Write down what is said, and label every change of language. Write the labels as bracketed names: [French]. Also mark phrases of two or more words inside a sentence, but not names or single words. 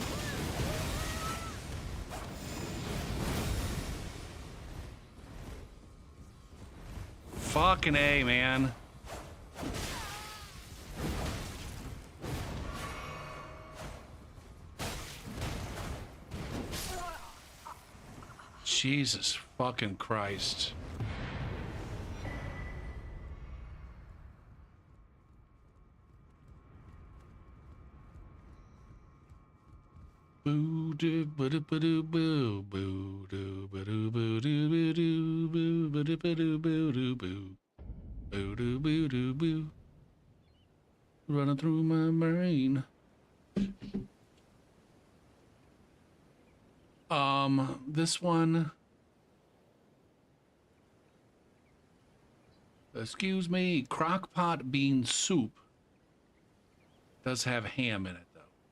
[English] Fucking A, man. Jesus fucking Christ. Boo doo boo doo boo doo boo boo doo boo doo boo doo doo boo boo doo boo doo boo doo boo boo doo boo doo boo. Running through my brain. This one. Excuse me, crockpot bean soup does have ham in it, though.